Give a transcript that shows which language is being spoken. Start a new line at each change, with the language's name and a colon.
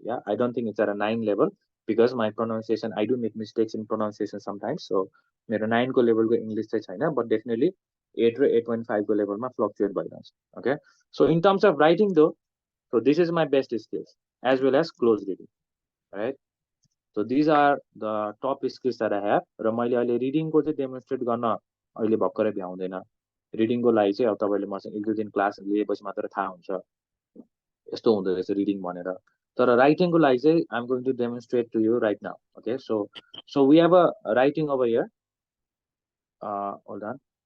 English: Yeah I don't think it's at a 9 level because my pronunciation, I do make mistakes in pronunciation sometimes.
Nepali: So मेरो 9 को लेभलको English चाहिँ छैन,
English: but definitely
Nepali: 8 र 8.5 को लेभलमा फ्लक्चुएट भइरहन्छ, okay?
English: So in terms of writing though, so this is my best skills as well as close reading, right? So these are the top skills that I have.
Nepali: र मैले अहिले रिडिङको चाहिँ डेमोन्स्ट्रेट गर्न अहिले भर्खरै भ्याउँदैन. रिडिङको लागि चाहिँ अब तपाईँले मसँग 1-2 दिन क्लास लिएपछि मात्र थाहा हुन्छ यस्तो हुँदो रहेछ रिडिङ भनेर. तर राइटिङको लागि चाहिँ
English: I am going to demonstrate to you right now, okay? So we have a writing over here. Hold on.